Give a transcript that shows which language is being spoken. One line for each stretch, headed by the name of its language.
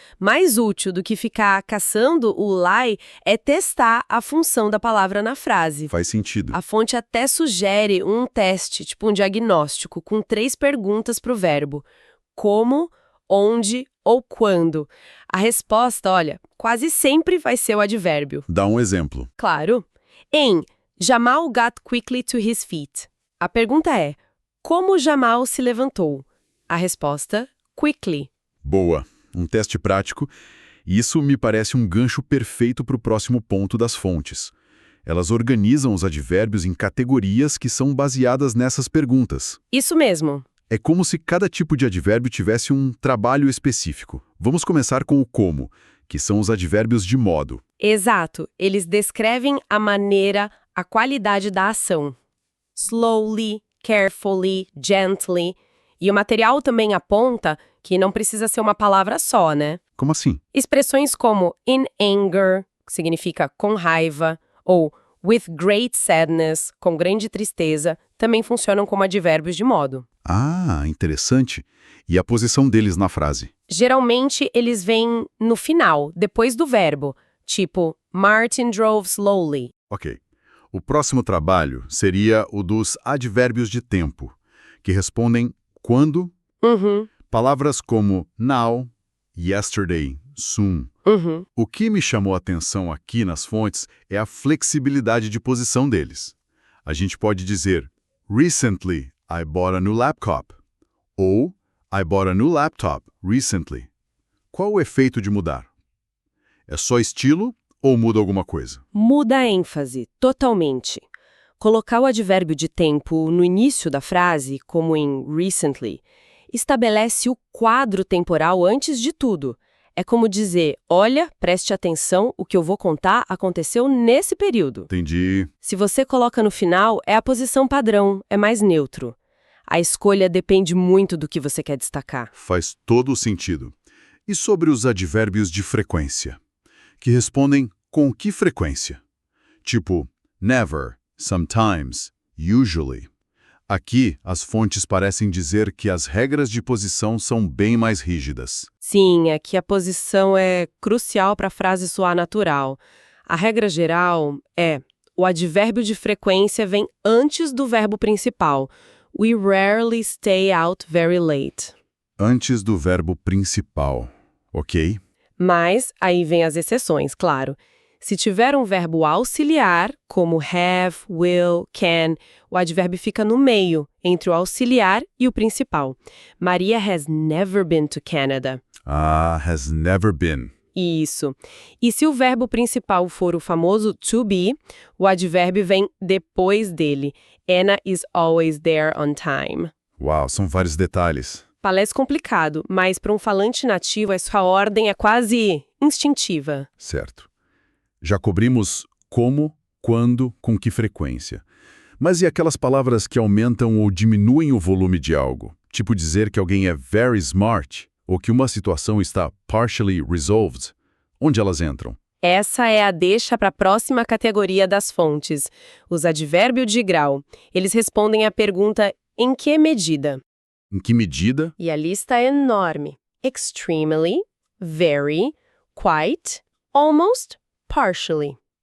Portuguese: Mais útil do que ficar caçando o lie é testar a função da palavra na frase. Faz sentido. A fonte até sugere um teste, tipo um diagnóstico, com 3 perguntas para o verbo. Como, onde ou quando. A resposta, olha, quase sempre vai ser o advérbio. Dá um exemplo. Claro.
English: Em Jamal got quickly to his feet.
Portuguese: A pergunta é, como Jamal se levantou? A resposta, quickly. Boa. Um teste prático. Isso me parece um gancho perfeito para o próximo ponto das fontes. Elas organizam os advérbios em categorias que são baseadas nessas perguntas. Isso mesmo. É como se cada tipo de advérbio tivesse um trabalho específico. Vamos começar com o como, que são os advérbios de modo. Exato. Eles descrevem a maneira, a qualidade da ação.
English: Slowly, carefully, gently.
Portuguese: E o material também aponta que não precisa ser uma palavra só, né? Como assim? Expressões como
English: in anger,
Portuguese: que significa com raiva, ou
English: with great sadness,
Portuguese: com grande tristeza, também funcionam como advérbios de modo. Ah, interessante. E a posição deles na frase? Geralmente, eles vêm no final, depois do verbo, tipo,
English: Martin drove slowly.
Portuguese: Ok. O próximo trabalho seria o dos advérbios de tempo, que respondem quando, palavras como now, yesterday, soon. O que me chamou a atenção aqui nas fontes é a flexibilidade de posição deles. A gente pode dizer,
English: recently, I bought a new laptop. Ou, I bought a new laptop recently.
Portuguese: Qual o efeito de mudar? É só estilo ou muda alguma coisa? Muda a ênfase, totalmente. Colocar o advérbio de tempo no início da frase, como em recently, estabelece o quadro temporal antes de tudo. É como dizer, olha, preste atenção, o que eu vou contar aconteceu nesse período. Entendi. Se você coloca no final, é a posição padrão, é mais neutro. A escolha depende muito do que você quer destacar. Faz todo o sentido. E sobre os advérbios de frequência? Que respondem com que frequência?
English: Tipo, never, sometimes, usually.
Portuguese: Aqui, as fontes parecem dizer que as regras de posição são bem mais rígidas. Sim, aqui a posição é crucial para a frase soar natural. A regra geral é, o advérbio de frequência vem antes do verbo principal.
English: We rarely stay out very late.
Portuguese: Antes do verbo principal, ok? Mas aí vem as exceções, claro. Se tiver um verbo auxiliar, como have, will, can, o advérbio fica no meio, entre o auxiliar e o principal.
English: Maria has never been to Canada. Ah, has never been.
Portuguese: Isso. E se o verbo principal for o famoso to be, o advérbio vem depois dele.
English: Anna is always there on time.
Portuguese: Uau, são vários detalhes. Parece complicado, mas para um falante nativo essa ordem é quase instintiva. Certo. Já cobrimos como, quando, com que frequência. Mas e aquelas palavras que aumentam ou diminuem o volume de algo? Tipo dizer que alguém é
English: very smart
Portuguese: ou que uma situação está
English: partially resolved?
Portuguese: Onde elas entram? Essa é a deixa para a próxima categoria das fontes, os advérbios de grau. Eles respondem à pergunta em que medida? Em que medida? E a lista é enorme.
English: Extremely, very, quite, almost, partially.